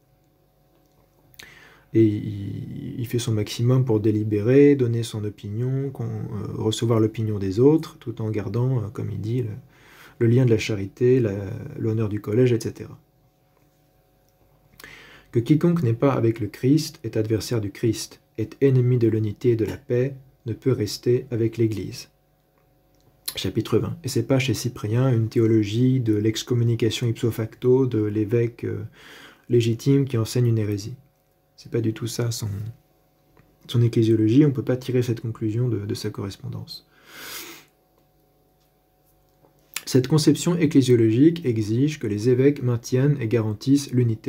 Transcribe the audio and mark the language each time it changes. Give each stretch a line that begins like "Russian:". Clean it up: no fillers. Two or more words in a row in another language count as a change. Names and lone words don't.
French: Et il fait son maximum pour délibérer, donner son opinion, recevoir l'opinion des autres, tout en gardant, comme il dit, le lien de la charité, l'honneur du collège, etc. Que quiconque n'est pas avec le Christ est adversaire du Christ, est ennemi de l'unité et de la paix, ne peut rester avec l'Église. Chapitre 20. Et c'est pas chez Cyprien une théologie de l'excommunication
Latin: ipso facto
French: de l'évêque légitime qui enseigne une hérésie. C'est pas du tout ça son ecclésiologie, on ne peut pas tirer cette conclusion de sa correspondance. Cette conception ecclésiologique exige que les évêques maintiennent et garantissent l'unité.